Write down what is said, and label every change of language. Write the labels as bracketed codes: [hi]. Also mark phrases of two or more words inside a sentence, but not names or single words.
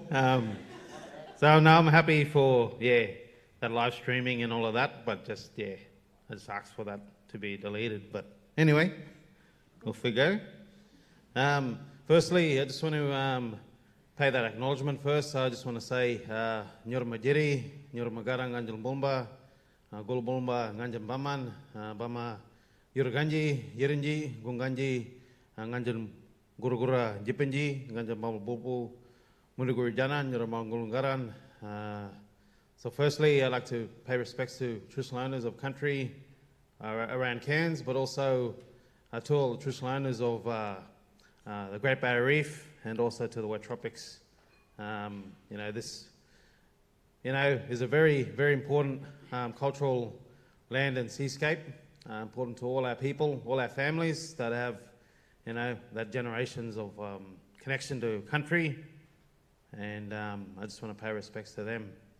[en] So now I'm happy for that live streaming and all of that, but just I just asked for that to be deleted. But anyway, off we go. Firstly, I just want to pay that acknowledgement first. So I just want to say [dyy] Yirrganydji, Yirrmagara Nganjal Bomba, KULBUL-BARRA Nganjal Baman, Bama Yirrganydji, Yirrganydji, Gunganji, Nganjal Gurugura Jipenji, Nganjal Bama Bulbu, Munugur Janan, Yirrmangulungaran. [en] So firstly, I'd like to pay respects to traditional owners of country around Cairns, but also to all the traditional owners of the Great Barrier Reef, and also to the wet tropics. This is a very, very important cultural land and seascape, important to all our people, all our families that have, that generations of connection to country, and I just want to pay respects to them.